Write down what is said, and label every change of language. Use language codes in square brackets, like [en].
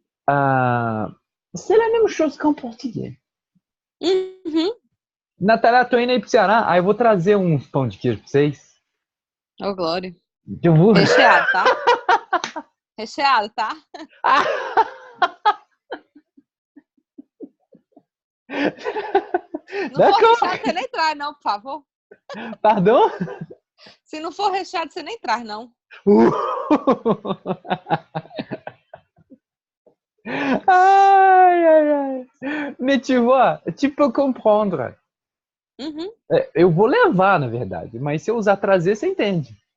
[fr] Euh, c'est la même chose qu'en portugais. Uhum. [pt] Natália, tô indo aí pro Ceará, aí eu vou trazer uns pão de queijo pra vocês. Ô, Glória. Eu vou... Recheado, tá? Recheado, tá? Não for [fr] D'accord, [pt] recheado, você nem traz, não, por favor. [fr] pardon? [pt] Se não for recheado, você nem traz, não. Aïe, aïe, aïe. [fr] Mais tu vois, tu peux comprendre. Uhum. [pt] Eu vou levar, na verdade, mas se eu usar trazer, você entende.